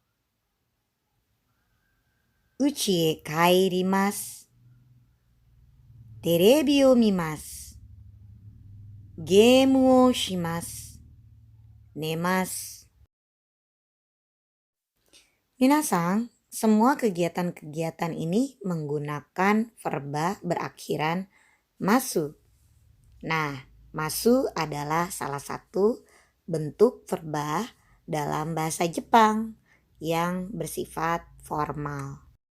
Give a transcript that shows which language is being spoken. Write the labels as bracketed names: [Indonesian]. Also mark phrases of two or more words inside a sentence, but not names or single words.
[Japanese] 家へ帰ります. テレビを見ます。ゲームをします. 寝ます. 皆さん, [Indonesian] semua kegiatan-kegiatan ini menggunakan verba berakhiran masu. Nah, masu adalah salah satu bentuk verba dalam bahasa Jepang yang bersifat formal.